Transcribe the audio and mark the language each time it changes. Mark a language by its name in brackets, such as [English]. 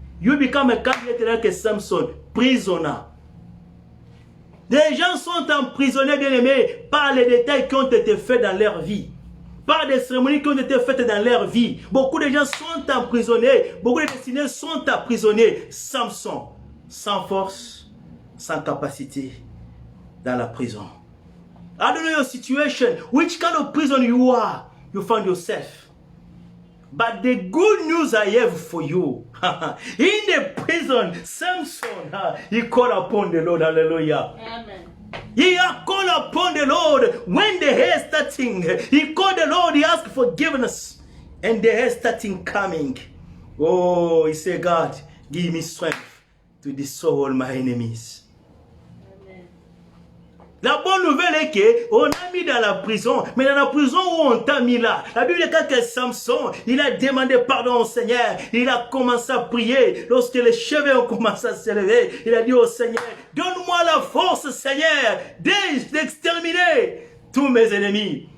[English] You become a candidate like a Samson, prisoner. [French] Des gens sont emprisonnés, bien aimés, par les détails qui ont été faits dans leur vie. Par des cérémonies qui ont été faites dans leur vie. Beaucoup de gens sont emprisonnés. Beaucoup de destinés sont emprisonnés. Samson, sans force, sans capacité, dans la prison. [English] I don't know your situation, which kind of prison you are. You found yourself. But the good news I have for you, in the prison, Samson, he called upon the Lord. Hallelujah. Amen. He called upon the Lord when the hair starting. He called the Lord, he asked forgiveness. And the hair starting coming. Oh, he said, God, give me strength to destroy all my enemies. [French] La bonne nouvelle est qu'on a mis dans la prison, mais dans la prison où on t'a mis là, la Bible dit que Samson, il a demandé pardon au Seigneur, il a commencé à prier, lorsque les cheveux ont commencé à se lever, il a dit au Seigneur, donne-moi la force Seigneur, d'exterminer tous mes ennemis.